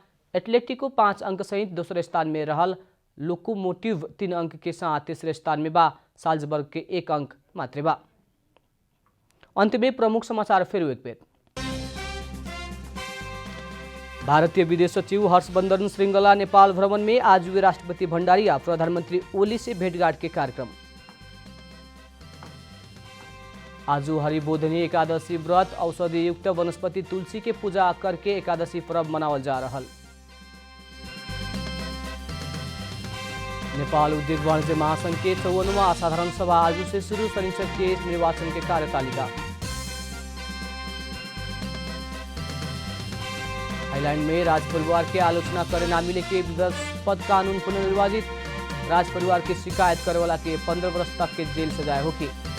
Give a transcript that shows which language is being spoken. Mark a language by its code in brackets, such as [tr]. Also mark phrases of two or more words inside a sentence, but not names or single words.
[bho] एटलेटिको 5 अंक सहित दूसरे स्थान में रहल। लोकोमोटिव 3 अंक के साथ तीसरे स्थान में बा। साल्जबर्ग के 1 अंक मात्र बा। अंत में प्रमुख समाचार फिर एक बेर। भारतीय विदेश सचिव हर्षवर्धन श्रृंगला नेपाल भ्रमण में आज हुए राष्ट्रपति भंडारी और प्रधानमंत्री ओली से भेंटघाट के कार्यक्रम। आज हरिबोधनी एकादशी व्रत औषधि युक्त वनस्पति तुलसी के पूजा करके एकादशी पर्व मनावल जा रहा। नेपाल उद्योग वाणिज्य महासंघ के 54वां साधारण सभा आज से शुरू, शनिचर के निर्वाचन के कार्यतालिका। थाईलैंड में राज परिवार के आलोचना करे ना मिले के विवादास्पद कानून पुनर्निर्वाचित, राज परिवार की शिकायत करे वाला के 15 वर्ष तक के जेल सजाए होगी।